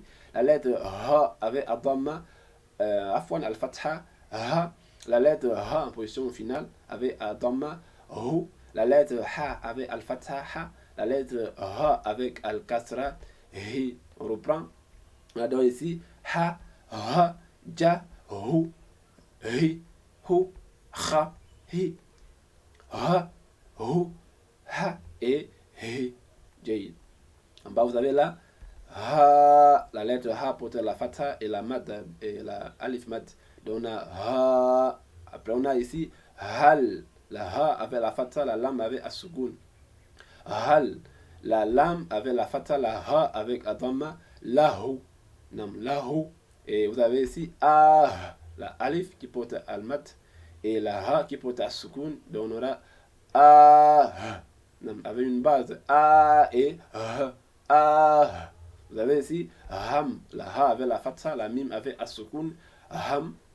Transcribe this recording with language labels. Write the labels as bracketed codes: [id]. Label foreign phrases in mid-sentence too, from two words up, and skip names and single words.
[fr] La lettre Ha avec Adama, Afwan, Al-Fatha, Ha. La lettre Ha en position finale avec Adama, Hu. La lettre Ha avec Al-Fatha, Ha. La lettre Ha avec Al-Kasra, Hi. On reprend. On a donc ici Ha, Ha, Ja, Hu, Hi, Hu, Kha, Hi, Ha, Hu, Ha et Hi. Jayid. En bas, vous avez là Ha, la lettre Ha porte la fatha et la mat et la alif mat. Donc on a Ha. Après on a ici Hal, la Ha avec la fatha, la lam avec as-sukun. Hal, la lam avec la fatha, la Ha avec adama, lahu. [ar] Nam, lahu. [fr] Et vous avez ici Ah, la alif qui porte al-mat et la Ha qui porte as-sukun. Donc on aura Ah, avec une base A et H. Ah. Vous avez ici Ham, la Ha avec la fatha, la mim avec as-sukun, Ham.